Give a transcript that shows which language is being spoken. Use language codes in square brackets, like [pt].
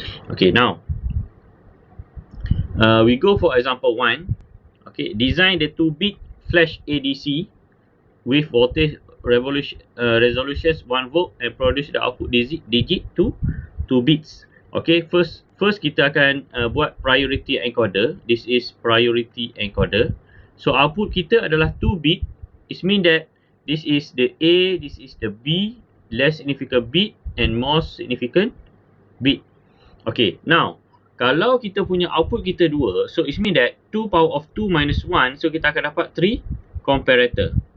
[en] Okay, now we go for example 1. Okay, design the 2-bit flash ADC with voltage resolutions 1 volt and produce the output digit to 2 bits. Okay, first [id] kita akan buat priority encoder. [en] This is priority encoder. [id] So output kita adalah 2 bit. [en] It means that this is the A, this is the B, less significant bit and more significant bit. Okay, now [id] kalau kita punya output kita 2, [en] so it means that 2 power of 2 minus 1, so [id] kita akan dapat 3 comparator.